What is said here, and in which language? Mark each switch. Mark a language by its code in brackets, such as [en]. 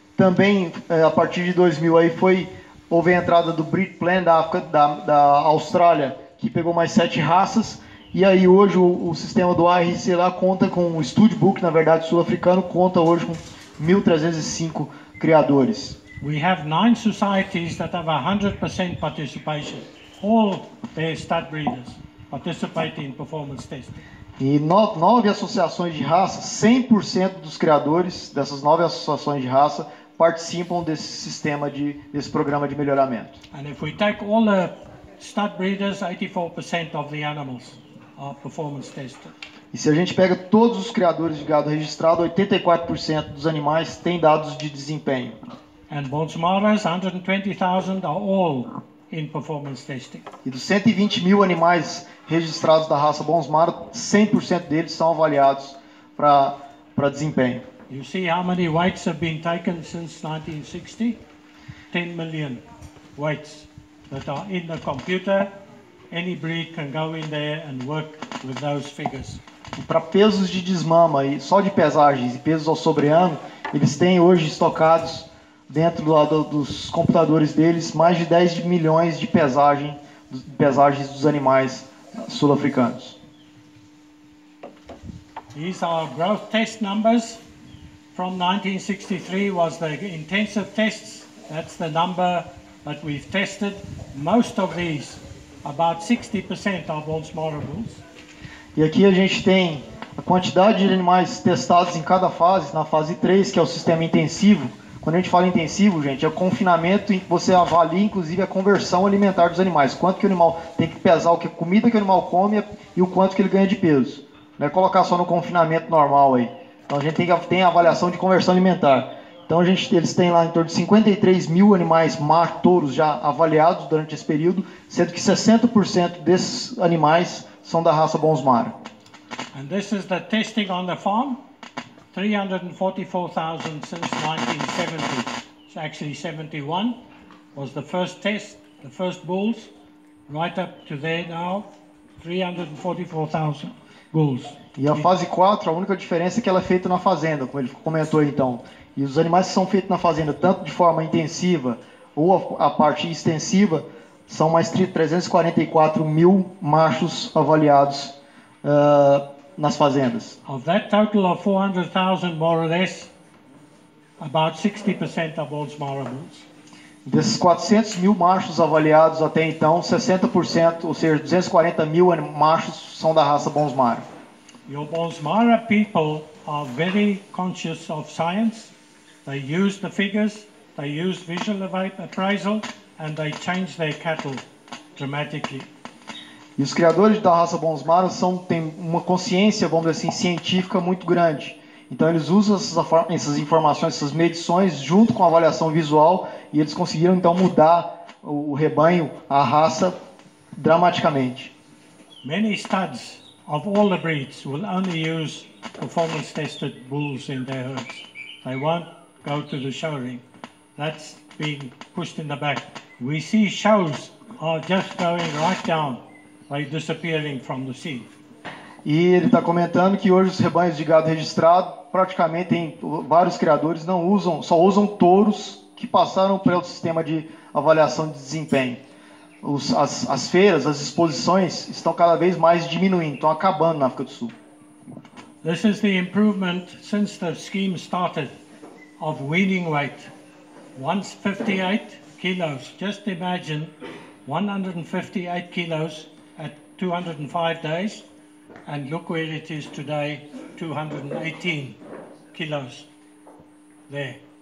[pt] Também a partir de 2000 aí houve a entrada do Breed Plan da Austrália, que pegou mais 7 raças. E aí hoje o sistema do ARC lá conta com o Studbook, na verdade sul-africano, conta hoje com 1.305 criadores. [en] We have 9 societies that have 100% participation. All their stud breeders participate in performance testing. [pt] E 9 associações de raça, 100% dos criadores dessas 9 associações de raça participam desse programa de melhoramento. [en] And if we take all the stud breeders, 84% of the animals are performance tested. [pt] E se a gente pega todos os criadores de gado registrado, 84% dos animais têm dados de desempenho. [en] And Bonsmaras, 120,000 are all in performance testing. [pt] E dos 120 mil animais registrados da raça Bonsmara, 100% deles são avaliados para desempenho. [en] You see how many weights have been taken since 1960? 10 million weights that are in the computer. Any breed can go in there and work with those figures. [pt] E para pesos de desmama, e só de pesagens e pesos ao sobreano, eles têm hoje estocados dentro dos computadores deles mais de 10 milhões de pesagens dos animais sul-africanos. [en] These are growth test numbers. From 1963 was the intensive tests. That's the number that we've tested. Most of these, about 60% are Bonsmara bulls. [pt] E aqui a gente tem a quantidade de animais testados em cada fase. Na fase 3, que é o sistema intensivo. Quando a gente fala intensivo, gente, é o confinamento em que você avalia, inclusive, a conversão alimentar dos animais. Quanto que o animal tem que pesar, a comida que o animal come e o quanto que ele ganha de peso. Não é colocar só no confinamento normal aí. Então a gente tem a avaliação de conversão alimentar. Então eles têm lá em torno de 53 mil animais touros já avaliados durante esse período, sendo que 60% desses animais são da raça Bonsmara. [en] And this is the testing on the farm. 344,000 since 1970. It's actually 71 was the first test, the first bulls, right up to there now, 344,000 bulls. [pt] E a fase 4, a única diferença é que ela é feita na fazenda, como ele comentou aí, então. E os animais que são feitos na fazenda, tanto de forma intensiva ou a parte extensiva, são mais 344 mil machos avaliados nas fazendas. [en] Of that total of 400,000, more or less, about 60% are Bonsmara bulls. [pt] Desses 400 mil machos avaliados até então, 60%, ou seja, 240 mil machos são da raça Bonsmara. [en] Your Bonsmara people are very conscious of science. They use the figures, they use visual appraisal, and they change their cattle dramatically. [pt] E os criadores da raça Bonsmara têm uma consciência, vamos dizer assim, científica muito grande. Então eles usam essas informações, essas medições, junto com a avaliação visual, e eles conseguiram então mudar o rebanho, a raça, dramaticamente. [en] Many studs of all the breeds will only use performance-tested bulls in their herds. They won't go to the show ring. That's being pushed in the back. We see shows are just going right down, like disappearing from the scene. [pt] E ele está comentando que hoje os rebanhos de gado registrado, praticamente tem vários criadores só usam touros que passaram pelo sistema de avaliação de desempenho. As feiras, as exposições estão cada vez mais diminuindo, estão acabando na África do Sul. [en] This is the improvement since the scheme started of weaning weight. Once 58 kilos. Just imagine 158 kilos at 205 days. And look where it is today, 218 kilos there.